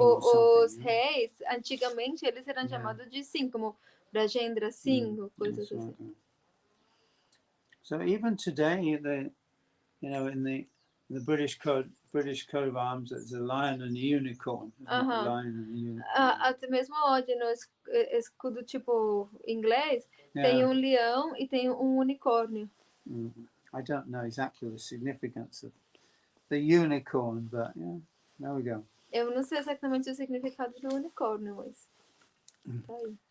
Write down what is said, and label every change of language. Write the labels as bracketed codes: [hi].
[pt] os reis, antigamente, eles eram chamados de Singh, como Rajendra Singh, coisas assim. [en] Right. So even today, in the British Code of Arms, there's a lion and a unicorn. A lion and a unicorn. [pt] Até mesmo hoje, no escudo tipo inglês, tem um leão e tem um unicórnio. [en] I don't know exactly the significance of the unicorn, but there we go. [pt] Eu não sei exatamente o significado do unicórnio, mas tá aí.